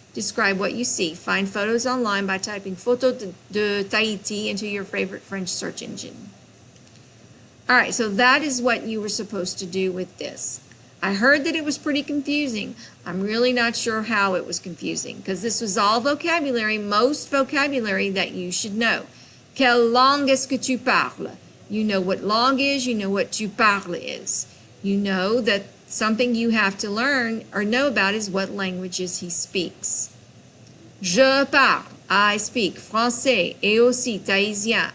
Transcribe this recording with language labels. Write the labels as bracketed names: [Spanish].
[English] Describe what you see. Find photos online by typing Photo de Tahiti into your favorite French search engine. All right, so that is what you were supposed to do with this. I heard that it was pretty confusing. I'm really not sure how it was confusing because this was all vocabulary, most vocabulary that you should know. [French] Quelle langue est-ce que tu parles? [English] You know what langue is, you know what tu parles is. You know that something you have to learn or know about is what languages he speaks. [French] Je parle, [English] I speak [French] français et aussi tahitien.